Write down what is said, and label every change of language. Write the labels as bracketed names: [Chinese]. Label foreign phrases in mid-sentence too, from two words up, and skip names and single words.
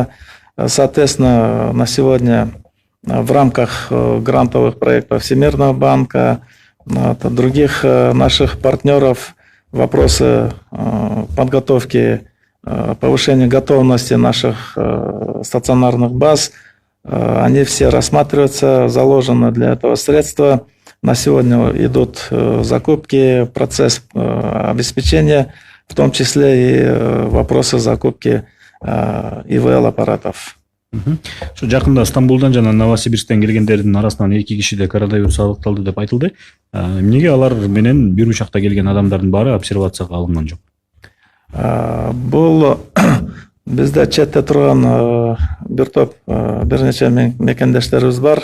[Russian] Соответственно, на сегодня в рамках грантовых проектов Всемирного банка, других наших партнеров, вопросы подготовки, повышения готовности наших стационарных баз, они все рассматриваются, заложены для этого средства. На сегодня идут закупки, процесс обеспечения, в том числе и вопросы закупки ИВЛ-аппаратов. [Kyrgyz] Жакында Стамбулдан жана Новосибирсктен келгендердин арасынан 2 кишиде коронавирус аныкталды деп айтылды. Эмнеге алар менен бир учакта келген адамдардын баары обсервацияга алынган жок? Бул бизде четте турган бир топ, бир нече мекендештерибиз бар.